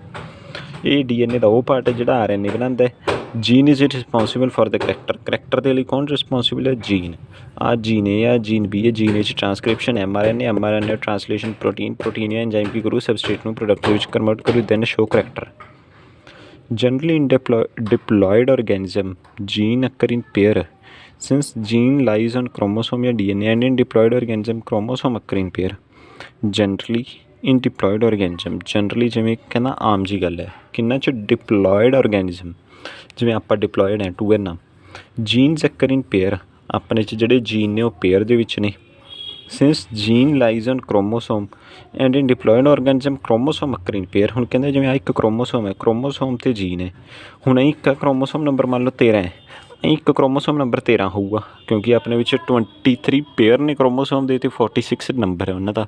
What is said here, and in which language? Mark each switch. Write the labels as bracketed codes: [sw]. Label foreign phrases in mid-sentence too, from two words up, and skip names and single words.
[pa] ਇਹ DNA ਦਾ ਉਹ ਪਾਰਟ ਹੈ ਜਿਹੜਾ RNA ਬਣਾਉਂਦਾ ਹੈ। [en] gene is responsible for the character [pa] ਦੇ ਲਈ ਕੌਣ ਰਿਸਪੋਂਸੀਬਲ ਹੈ? ਜੀਨ। ਆਹ ਜੀਨ A ਆ, ਜੀਨ B ਹੈ। ਜੀਨ 'ਚ [en] transcription mRNA translation protein [pa] ਜਾਂ ਐਂਜ਼ਾਈਮ ਕੀ ਕਰੂ? ਸਬਸਟ੍ਰੇਟ ਨੂੰ ਪ੍ਰੋਡਕਟ ਵਿੱਚ ਕਨਵਰਟ ਕਰੂ, [en] then show character. Generally in diploid organism, gene occur in pair. Since gene lies on chromosome या DNA, and in diploid organism, chromosome occur in pair. Generally in diploid organism, generally [pa] ਜਿਵੇਂ ਕਹਿੰਦਾ ਆਮ ਜੀ ਗੱਲ ਹੈ, ਕਿੰਨਾ 'ਚ [en] diploid organism, [pa] ਜਿਵੇਂ ਆਪਾਂ diploid ਹੈ 2N ਆ, [en] genes occur in pair, [pa] ਆਪਣੇ 'ਚ ਜਿਹੜੇ ਜੀਨ ਨੇ ਉਹ ਪੇਅਰ ਦੇ ਵਿੱਚ ਨੇ। [en] since gene lies on chromosome and in diploid organism chromosome occur in pair. [pa] ਹੁਣ ਕਹਿੰਦੇ ਜਿਵੇਂ ਆ ਇੱਕ ਕ੍ਰੋਮੋਸੋਮ ਹੈ, ਕ੍ਰੋਮੋਸੋਮ 'ਤੇ ਜੀਨ ਹੈ। ਹੁਣ ਇੱਕ [en] chromosome number [pa] ਮੰਨ ਲਓ 13 ਹੈ, ਇੱਕ [en] chromosome number [pa] 13 ਹੋਊਗਾ ਕਿਉਂਕਿ ਆਪਣੇ ਵਿੱਚ 23 ਪੇਅਰ ਨੇ ਕ੍ਰੋਮੋਸੋਮ ਦੇ ਅਤੇ 46 ਨੰਬਰ ਹੈ ਉਹਨਾਂ ਦਾ।